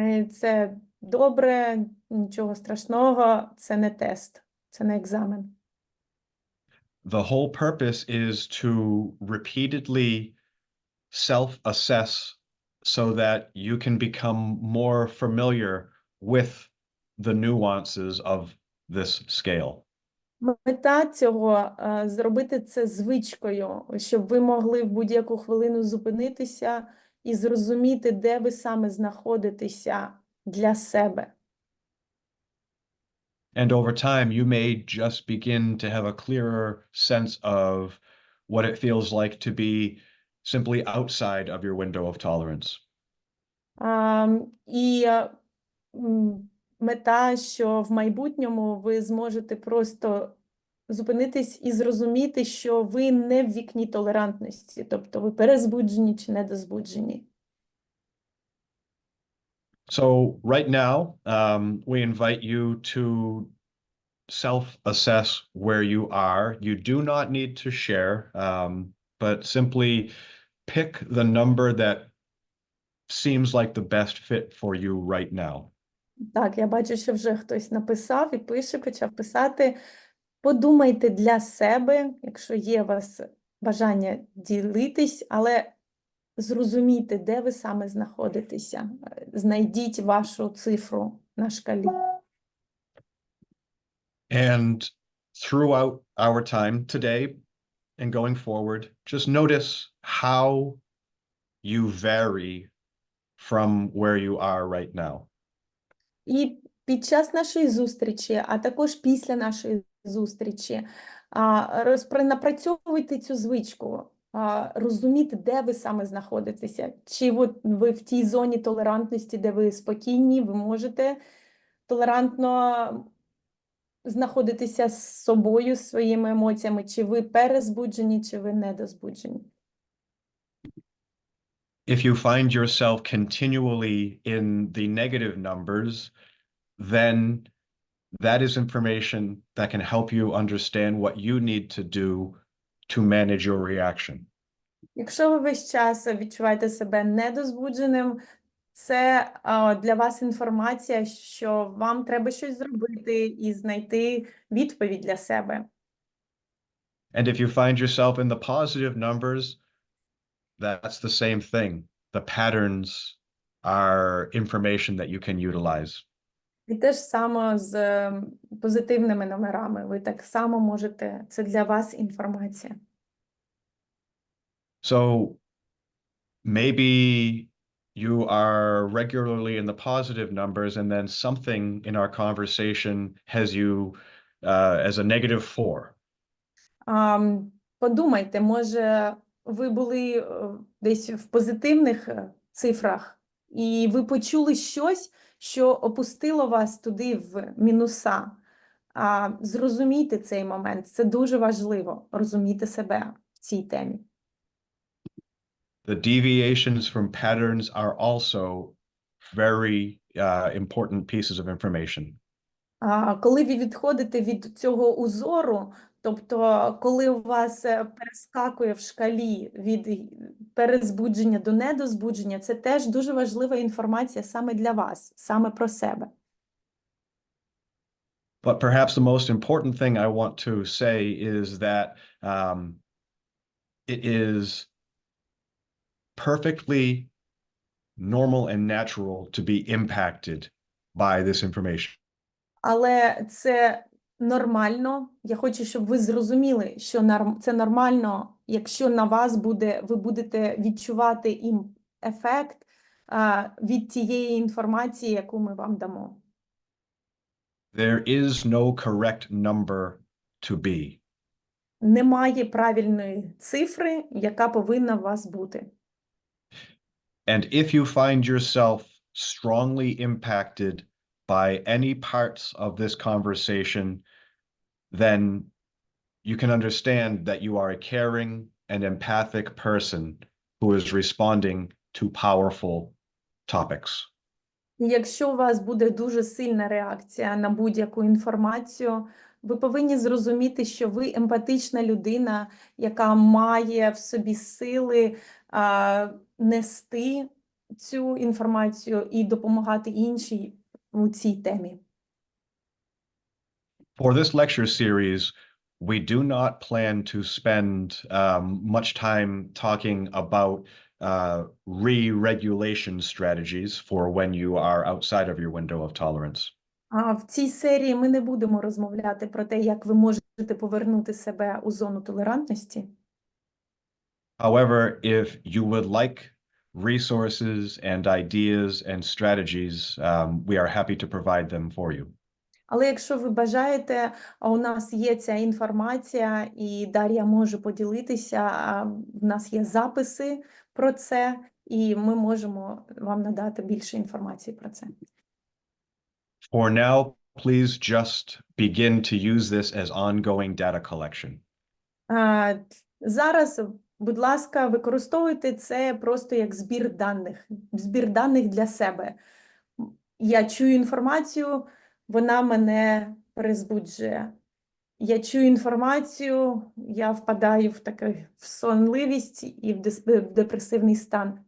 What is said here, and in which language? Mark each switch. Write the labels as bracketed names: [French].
[Ukrainian] Це добре, нічого страшного, це не тест, це не екзамен. [English] The whole purpose is to repeatedly self-assess so that you can become more familiar with the nuances of this scale. [Ukrainian] Мета цього – зробити це звичкою, щоб ви могли в будь-яку хвилину зупинитися і зрозуміти, де ви саме знаходитеся для себе. [English] And over time, you may just begin to have a clearer sense of what it feels like to be simply outside of your window of tolerance. [Ukrainian] І мета, що в майбутньому ви зможете просто зупинитись і зрозуміти, що ви не в вікні толерантності, тобто ви перезбуджені чи недозбуджені. [English] So right now, we invite you to self-assess where you are. You do not need to share, but simply pick the number that seems like the best fit for you right now. [Ukrainian] Так, я бачу, що вже хтось написав і пише, почав писати. Подумайте для себе, якщо є у вас бажання ділитись, але зрозумійте, де ви саме знаходитеся. Знайдіть вашу цифру на шкалі. [English] And throughout our time today and going forward, just notice how you vary from where you are right now. [Ukrainian] І під час нашої зустрічі, а також після нашої зустрічі, напрацьовуйте цю звичку, розуміти, де ви саме знаходитеся. Чи от ви в тій зоні толерантності, де ви спокійні, ви можете толерантно знаходитися з собою, з своїми емоціями, чи ви перезбуджені, чи ви недозбуджені. [English] If you find yourself continually in the negative numbers, then that is information that can help you understand what you need to do to manage your reaction. [Ukrainian] Якщо ви весь час відчуваєте себе недозбудженим, це для вас інформація, що вам треба щось зробити і знайти відповідь для себе. [English] And if you find yourself in the positive numbers, that's the same thing. The patterns are information that you can utilize. [Ukrainian] І те ж саме з позитивними номерами. Ви так само можете, це для вас інформація. [English] So maybe you are regularly in the positive numbers, and then something in our conversation has you as a -4. [Ukrainian] Подумайте, може, ви були десь в позитивних цифрах, і ви почули щось, що опустило вас туди в мінуса. Зрозумійте цей момент. Це дуже важливо, розуміти себе в цій темі. [English] The deviations from patterns are also very important pieces of information. [Ukrainian] Коли ви відходите від цього узору, тобто коли у вас перескакує в шкалі від перезбудження до недозбудження, це теж дуже важлива інформація саме для вас, саме про себе. [English] But perhaps the most important thing I want to say is that it is perfectly normal and natural to be impacted by this information. [Ukrainian] Але це нормально. Я хочу, щоб ви зрозуміли, що це нормально, якщо на вас ви будете відчувати ефект від тієї інформації, яку ми вам дамо. [English] There is no correct number to be. [Ukrainian] Немає правильної цифри, яка повинна у вас бути. [English] And if you find yourself strongly impacted by any parts of this conversation, then you can understand that you are a caring and empathic person who is responding to powerful topics. [Ukrainian] І якщо у вас буде дуже сильна реакція на будь-яку інформацію, ви повинні зрозуміти, що ви емпатична людина, яка має в собі сили нести цю інформацію і допомагати іншій у цій темі. [English] For this lecture series, we do not plan to spend much time talking about re-regulation strategies for when you are outside of your window of tolerance. [Ukrainian] В цій серії ми не будемо розмовляти про те, як ви можете повернути себе у зону толерантності. [English] However, if you would like resources and ideas and strategies, we are happy to provide them for you. [Ukrainian] Але якщо ви бажаєте, у нас є ця інформація, і Дар'я може поділитися, в нас є записи про це, і ми можемо вам надати більше інформації про це. [English] For now, please just begin to use this as ongoing data collection. [Ukrainian] Зараз, будь ласка, використовуйте це просто як збір даних для себе. Я чую інформацію, вона мене перезбуджує. Я чую інформацію, я впадаю в сонливість і в депресивний стан.